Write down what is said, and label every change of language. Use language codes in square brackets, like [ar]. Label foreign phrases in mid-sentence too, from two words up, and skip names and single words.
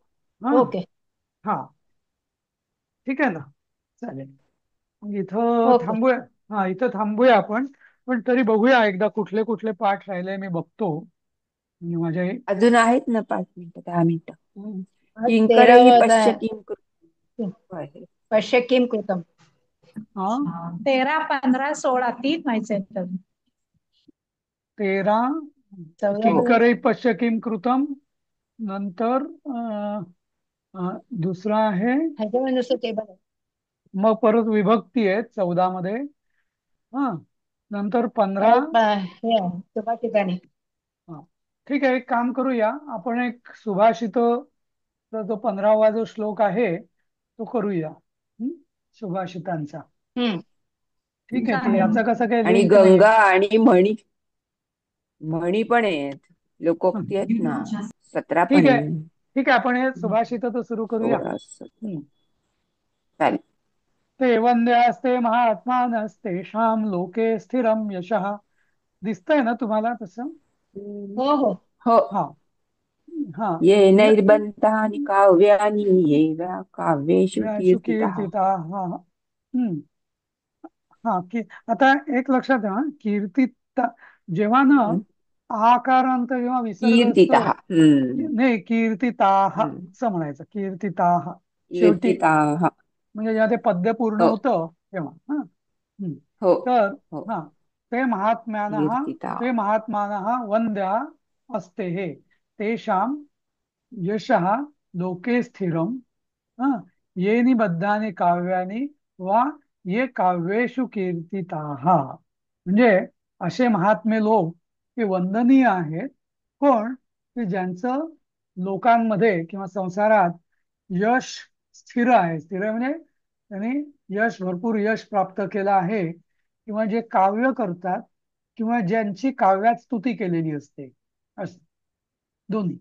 [mr] हा ओके. हा ठीक आहे ना, चालेल. मग इथं ओके. थांबूया. हा इथं थांबूया आपण. पण तरी बघूया एकदा कुठले कुठले पाठ राहिले मी बघतो. म्हणजे माझ्या अजून आहेत ना 5 मिनिटं, 10 मिनिटं. आज किंकरही 13 [sa] पश्य किंकर. पश्य किम कृतम. हा [mr] 13, 15, 16 तीन व्हायचे आहेत अजून. 13 14 [sa] किंकरे पश्य किम कृतम. [mr] नंतर दुसरा आहे. ह्याच्यामध्ये नुसतं ते बघा. मग परत विभक्ती आहे 14 मध्ये. हा नंतर 15. परत हे आहे, सुभाषिताने. हा ठीक आहे, एक काम करूया आपण, एक सुभाषित जो 15वा जो श्लोक आहे तो करूया. हं? सुभाषितांचा. हम्म. ठीक आहे, ते चालेल. याचा कसं काही आणि लिंक नाही. गंगा आणि म्हणी, म्हणी पण आहेत, हं. लोकोक्ती आहेत ना, 17 ठीक पण आहे, आहे. ठीक आहे, आपण हे सुभाषित तर सुरू करूया. 16, 17. हं. चालेल. [sa] ते वंद्यास्ते महात्मानस्तेषां लोके स्थिरं यशः. [mr] दिसतंय ना तुम्हाला तसं? हो हो. हो. हा हा ये य- [sa] नैर्बन्तानि काव्यानि येव काव्येषु व्यासु कीर्तितः. कीर्तिता. हा हा. हम्म. [mr] हा की आता एक लक्षात ठेवा, कीर्तिता जेव्हा ना हम्म. आकारांत जेव्हा विसर्ग असतो, [sa] कीर्तितः. हम्म. [mr] नाही कीर्तिताह हम्म. असं म्हणायचं, कीर्तिताह शेवटी. [sa] कीर्तिताः. [mr] म्हणजे जेव्हा ते पद्य पूर्ण हो होतं तेव्हा. हा हम्म. हो तर हो. [sa] हा ते महात्म्यानः कीर्तितः. ते महात्मानः वंद्या अस्ते हे तेषां यशः लोके स्थिरम. हा ये निबद्धानि काव्यानि वा ये काव्येषु कीर्तिताः. [mr] म्हणजे असे महात्मे लोक हे वंदनीय आहेत. कोण? की ज्यांचं लोकांमध्ये किंवा संसारात यश स्थिर आहे. स्थिर आहे म्हणजे त्यांनी भरपूर यश प्राप्त केलं आहे, किंवा जे काव्य करतात किंवा ज्यांची काव्यात स्तुती केलेली असते, असं दोन्ही.